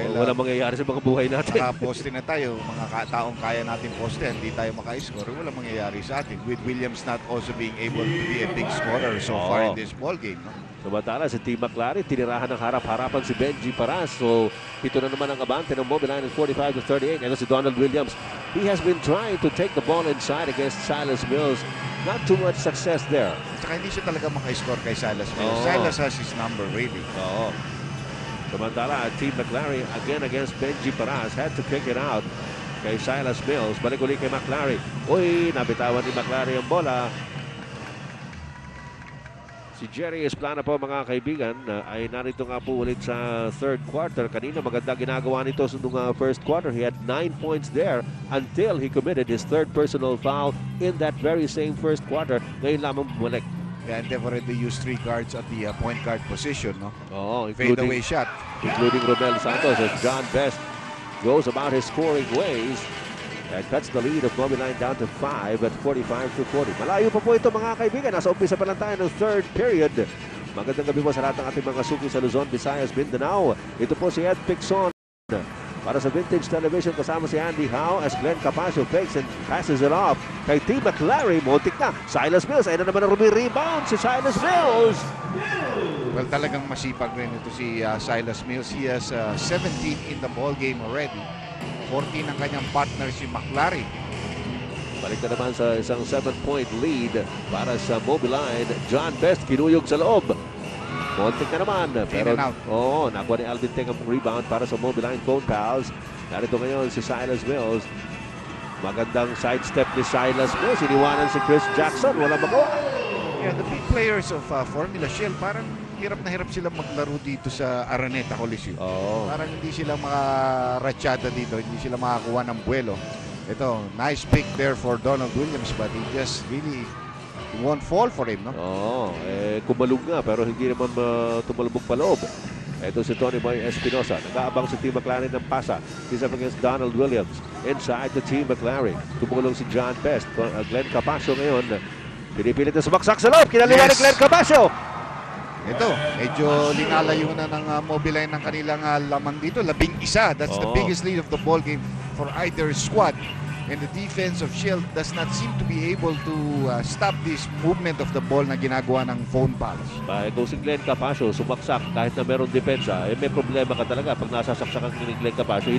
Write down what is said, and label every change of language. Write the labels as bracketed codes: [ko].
[tl] Wala mangyayari sa mga buhay natin. Naka-poste na tayo, mga taong kaya natin poste, hindi tayo maka-score, wala mangyayari sa atin. [en] With Williams not also being able to be a big scorer so far in this ball game. [tl] No? Samantala, si Team McLaren, tinirahan ng harap-harapan si Benji Paras. So, ito na naman ang abante ng Mobiline at 45-38. Ito si Donald Williams. [en] He has been trying to take the ball inside against Silas Mills. Not too much success there. [tl] Saka hindi siya talaga maka-score kay Silas Mills. [en] Silas has his number, really. [tl] Samantala, [en] Team McLaren again against Benji Paras. Had to kick it out [tl] kay [en] Silas Mills. [tl] Balik ulit kay McLaren. Uy, nabitawan ni McLaren ang bola. Si Jerry Esplana po mga kaibigan ay narito nga po ulit sa third quarter. Kanina maganda ginagawa nito sa first quarter. [en] He had 9 points there until he committed his third personal foul in that very same first quarter. [tl] Ngayon lamang bumalik. [en] Yeah, and they've already used 3 guards at the point guard position. [tl] No? [en] Including, fade away shot. Including Romel Santos as John Best goes about his scoring ways. And cuts the lead of Mobiline down to 5 at 45-40. [tl] Malayo pa po ito mga kaibigan. Nasa umpisa pa lang tayo ng third period. Magandang gabi po sa lahat ng ating mga suki sa Luzon, Visayas, Mindanao. Ito po si Ed Pixon para sa Vintage Television kasama si Andy Howe [en] as Glenn Capasio fakes and passes it off [tl] kay Team McLaren. Montik na. Silas Mills. Ayun na naman ang rebound si Silas Mills. Well, talagang masipag rin ito si Silas Mills. [en] He has 17 in the ball game already. [tl] 14 ang kanyang partner si McLaren. Balik na naman sa isang 7-point lead para sa Mobiline. John Best kinuyog sa loob. Konting na naman. Pero nakuha ni Alvin Teng ang rebound para sa Mobiline Phone Pals. Narito ngayon si Silas Mills. Magandang sidestep ni Silas Mills. Iniwanan si Chris Jackson. Wala magawa. [en] Yeah, the big players of [tl] Formula Shell parang hirap na hirap sila maglaro dito sa Araneta Coliseum. Parang hindi sila makaratsada dito, hindi sila makakuha ng buwelo. [en] Ito, nice pick there for Donald Williams, but he just really won't fall for him, no? [tl] Kumalog nga pero hindi naman tumalubog pa loob. Ito si Tony Boy Espinosa. Nag-aabang si Team McLaren ng pasa. [en] He's up against Donald Williams. Inside the [tl] Team McLaren. Tumulong si John Best. Glenn Capasio ngayon. Pinipilit na sumaksak sa loob. Kinaliwa ni Glenn Capasio. Ito, medyo linalayo na ng Mobiline ng kanilang laman dito. 11. [en] That's the biggest lead of the ball game for either squad. And the defense of Shell does not seem to be able to stop this movement of the ball [tl] na ginagawa ng Phone Pals. Kung si Glenn Capasio sumaksak kahit na merong depensa, may problema ka talaga pag nasasaksakan ni Glenn Capasio.